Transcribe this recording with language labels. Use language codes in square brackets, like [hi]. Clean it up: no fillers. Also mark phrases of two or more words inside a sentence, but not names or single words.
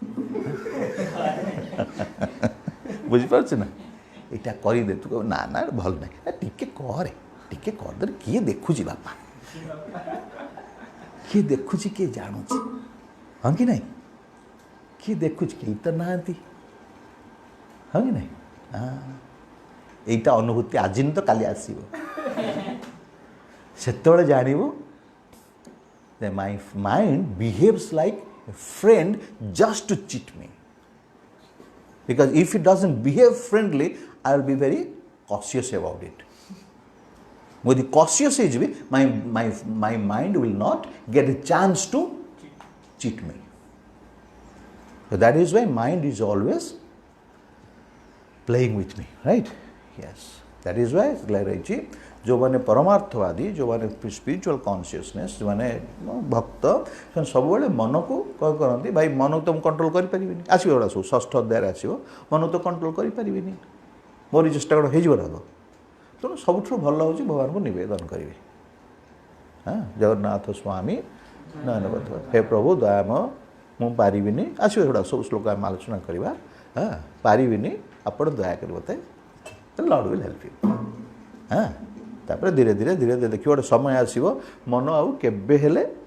[or] ବୁଝିପାରୁଛୁ ନା ଏଇଟା କରିଦେ ତୁ କହିବୁ ନା ନା ଭଲ ନାହିଁ ଟିକେ କରିଦେଲେ କିଏ ଦେଖୁଛି ବାପା କିଏ ଦେଖୁଛି କିଏ ଜାଣୁଛି ହଁ କି ନାହିଁ କିଏ ଦେଖୁଛି କେହି ତ ନାହାନ୍ତି ହଁ କି ନାହିଁ এইটা ଅନୁଭୂତି ଆଜି ତ କାଲି ଆସିବ ସେତେବେଳେ ଜାଣିବୁ [en] that my mind behaves like a friend just to cheat me because if it doesn't behave friendly I will be very cautious about it [or] ଯଦି cautious ହେଇଯିବି [en] my mind will not get a chance to cheat me so that is why mind is always playing with me, right? Yes. That is why [or] ରହିଛି ଯେଉଁମାନେ ପରମାର୍ଥବାଦୀ ଯେଉଁମାନେ [en] spiritual consciousness [or] ଯେଉଁମାନେ ଭକ୍ତ ସେମାନେ ସବୁବେଳେ ମନକୁ କ'ଣ କରନ୍ତି ଭାଇ ମନକୁ ତ ମୁଁ କଣ୍ଟ୍ରୋଲ କରିପାରିବିନି ଆସିବ ଏଗୁଡ଼ା ସବୁ ଷଷ୍ଠ ଅଧ୍ୟାୟରେ ଆସିବ ମନକୁ ତ କଣ୍ଟ୍ରୋଲ କରିପାରିବିନି ମୋର ଚେଷ୍ଟା କ'ଣ ହେଇଯିବ ରାଗ ତେଣୁ ସବୁଠୁ ଭଲ ହେଉଛି ଭଗବାନଙ୍କୁ ନିବେଦନ କରିବି ହଁ ଜଗନ୍ନାଥ ସ୍ୱାମୀ ନୟନବଦ୍ଧ ହେ ପ୍ରଭୁ ଦୟାମୟ ମୁଁ ପାରିବିନି ଆସିବ ଏଗୁଡ଼ା ସବୁ ଶ୍ଲୋକ ଆମେ ଆଲୋଚନା କରିବା ହଁ ପାରିବିନି ଆପଣ ଦୟାକରି ମୋତେ [en] Lord will help you [or] ହଁ ତାପରେ ଧୀରେ ଧୀରେ ଦେଖିବ ଗୋଟେ ସମୟ ଆସିବ ମନ ଆଉ କେବେ ହେଲେ